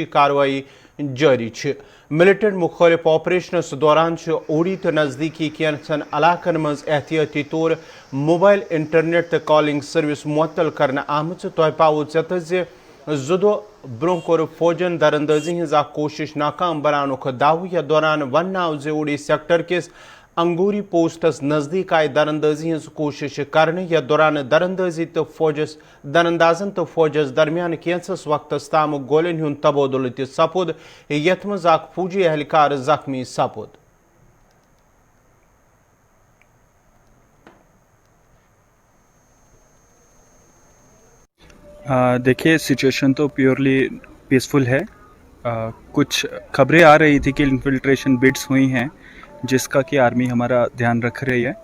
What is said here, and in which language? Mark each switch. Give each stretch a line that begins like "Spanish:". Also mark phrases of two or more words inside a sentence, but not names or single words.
Kashmiri: کاروائی جاری ملٹنٹ مخالف آپریشنس دوران اوڑی تو نزدیکی کینچن علاقن مز احتیاطی طور
English: mobile internet
Kashmiri: تو کالنگ سروس معطل کرنے آمت تہ پاو ژےٚ زِ زٕ دۄہ برونٛہہ کوٚر فوجن دراندازی ہز اکھ کوشش ناکام بناونُک دعوٕ یتھ دوران وننہٕ آو زِ اوڑی سیکٹر کس انگوری پوسٹس نزدیک آئی دراندازی ہز کوشش کرنے یتھ دوران دراندازن تو فوجس درمیان کینسس وقتس تام گولین ہند تبادلہ تہ سپد یتھ مز اکھ فوجی اہلکار زخمی سپد
Urdu: دیکھیے سچویشن تو
English: purely peaceful
Urdu: ہے. کچھ خبریں آ رہی تھی کہ
English: infiltration bids
Urdu: ہوئی ہیں جس کا کہ آرمی ہمارا دھیان رکھ رہی ہے.